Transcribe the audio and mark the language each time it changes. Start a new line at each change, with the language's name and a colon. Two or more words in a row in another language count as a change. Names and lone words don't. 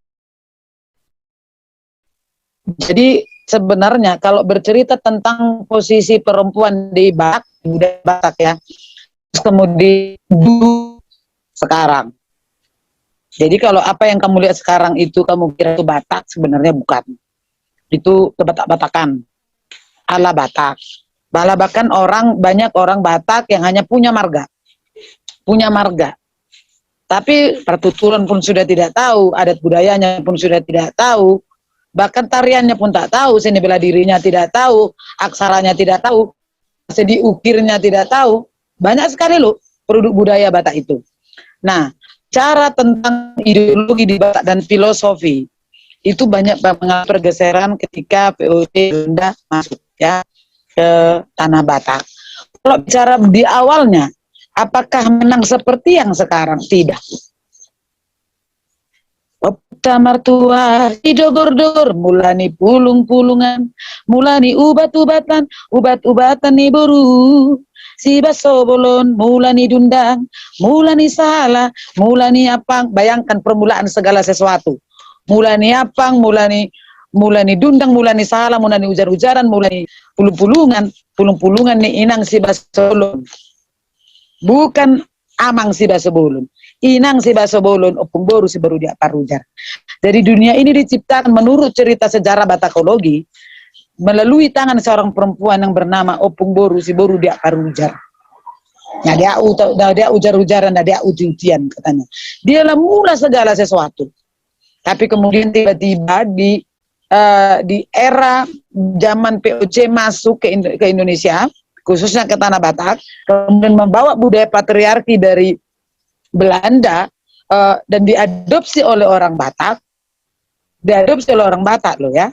Indonesian: Jadi sebenarnya kalau bercerita tentang posisi perempuan di Batak, budaya Batak ya, kemudian dulu sekarang. Jadi kalau apa yang kamu lihat sekarang itu kamu kira itu Batak, sebenarnya bukan. Itu kebatak-batakan, ala Batak. Bahkan banyak orang Batak yang hanya punya marga. Tapi pertuturan pun sudah tidak tahu, adat budayanya pun sudah tidak tahu, bahkan tariannya pun tak tahu, seni bela dirinya tidak tahu, aksaranya tidak tahu, seni ukirnya tidak tahu. Banyak sekali loh produk budaya Batak itu. Nah, cara tentang ideologi di Batak dan filosofi itu banyak mengalami pergeseran ketika POC Belanda masuk ya ke tanah Batak. Kalau bicara di awalnya, apakah menang seperti yang sekarang? Tidak.
Batak Toba: Opta martua didogor-dogor, mulani pulung-pulungan, mulani ubat-ubatan, ubat-ubatan ni boru. Si baso bolon, mulani dundang, mulani salah, mulani apang.
Indonesian: Bayangkan permulaan segala sesuatu.
Batak Toba: Mulani apang, mulani dundang, mulani salah, mulani ujar-ujaran, mulani pulung-pulungan ni inang si baso bolon. Bukan amang si baso bolon. Inang si baso bolon, opung boru si baru dia parujar.
Indonesian: Jadi dunia ini diciptakan menurut cerita sejarah Batakologi melalui tangan seorang perempuan yang bernama Opung Boru si Boru dia parujar. Nah dia ujar-ujaran, nah dia uji-ujian katanya. Dialah mula segala sesuatu. Tapi kemudian tiba-tiba di era zaman POC masuk ke Indonesia, khususnya ke tanah Batak, kemudian membawa budaya patriarki dari Belanda dan diadopsi oleh orang Batak loh ya.